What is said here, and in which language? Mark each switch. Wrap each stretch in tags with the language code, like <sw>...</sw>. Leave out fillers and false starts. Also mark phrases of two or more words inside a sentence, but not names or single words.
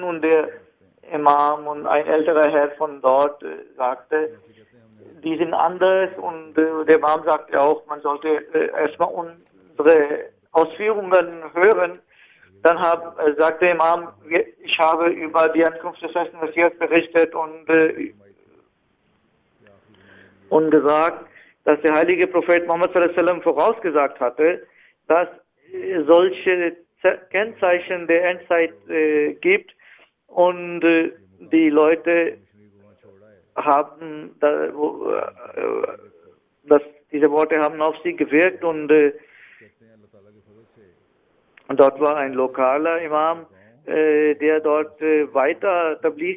<de>Und der Imam und ein älterer Herr von dort sagte, die sind anders, und der Imam sagte auch, man sollte erstmal unsere Ausführungen hören. Dann sagte der Imam, ich habe über die Ankunft des festen Messias berichtet und gesagt, dass der heilige Prophet Muhammad</de> <ar>صلى الله عليه وسلم</ar> <de>vorausgesagt hatte, dass solche Kennzeichen der Endzeit gibt, und die Leute haben, diese Worte haben auf sie gewirkt, und dort war ein lokaler Imam, der dort weiter Tabligh</de>